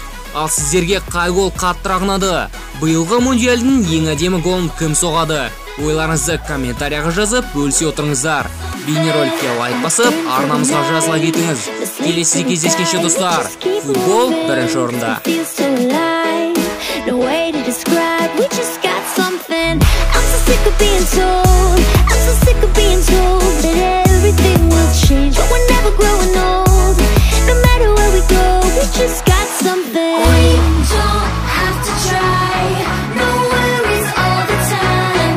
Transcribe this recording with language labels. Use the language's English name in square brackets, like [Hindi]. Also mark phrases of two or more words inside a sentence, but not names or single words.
[Kazakh] Ал сіздерге қай гол қаттырақ ұнады? Биылғы мундиалдың ең әдемі голын кім соғады? Ойларыңызды комментарияға жазып бөлісе отырыңыздар. Бейнероликке лайк басып, арнамызға жазыла кетіңіз. Келесі кездескенше достар. Футбол бірінші орында. [English] No way to describe, we just got something. I'm so sick of being told, I'm so sick of being told that everything will change, but we're never growing old. No matter where we go, we just got something. We don't have to try, no worries all the time.